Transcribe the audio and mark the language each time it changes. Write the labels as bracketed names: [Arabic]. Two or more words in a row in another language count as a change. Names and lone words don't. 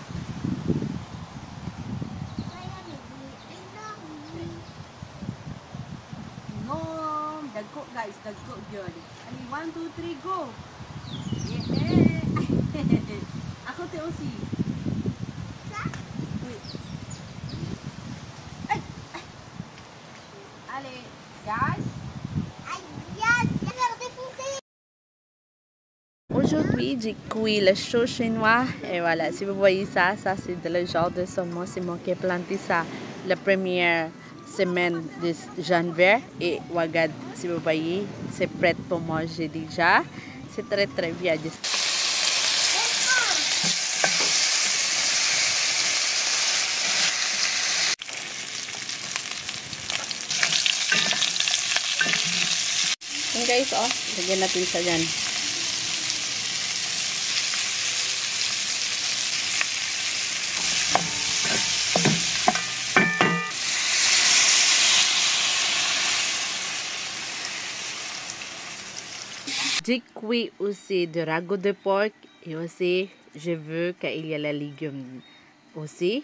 [English] No! [Cebuano] Dagko guys, dagko yun. Ani, 1, 2, 3, go! Yehey! Ako te Osi. [English] Wait. Ay! Ay! [French] Allez, guys! Aujourd'hui, j'ai cuit le chou chinois et voilà, si vous voyez ça, c'est le genre de saumon, c'est moi qui ai planté ça la première semaine de janvier et regarde, si vous voyez, c'est prêt pour manger déjà. C'est très très bien. [Filipino] Yan guys, oh, lagyan natin siya dyan. [French] J'ai cuit aussi de ragoût de porc et aussi je veux qu'il y ait les légumes aussi.